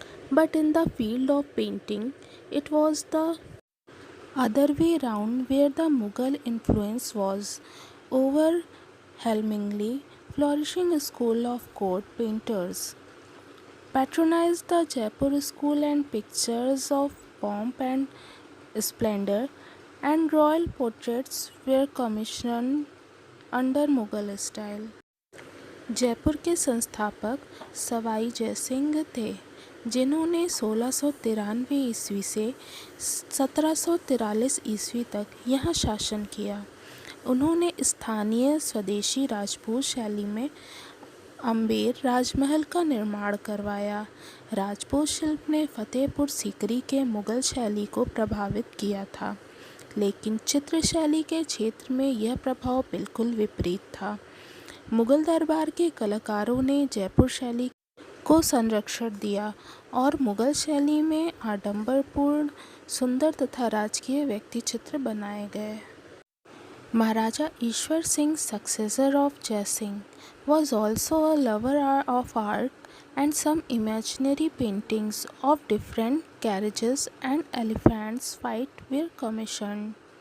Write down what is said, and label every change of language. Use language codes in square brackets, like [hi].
[en] But in the field of painting, it was the other way round, where the Mughal influence was overwhelmingly flourishing school of court painters patronized the Jaipur school, and pictures of pomp and splendor and royal portraits were commissioned under Mughal style. [hi] Jaipur के संस्थापक सवाई जयसिंह थे, जिन्होंने 1693 ईस्वी से 1743 ईस्वी तक यहाँ शासन किया। उन्होंने स्थानीय स्वदेशी राजपूत शैली में अम्बेर राजमहल का निर्माण करवाया। राजपूत शिल्प ने फतेहपुर सीकरी के मुग़ल शैली को प्रभावित किया था, लेकिन चित्र शैली के क्षेत्र में यह प्रभाव बिल्कुल विपरीत था। मुग़ल दरबार के कलाकारों ने जयपुर शैली को संरक्षण दिया और मुग़ल शैली में आडंबरपूर्ण, सुंदर तथा राजकीय व्यक्तिचित्र बनाए गए। [en] Maharaja Ishwar Singh, successor of Jai Singh, was also a lover of art, and some imaginary paintings of different carriages and elephants fight were commissioned.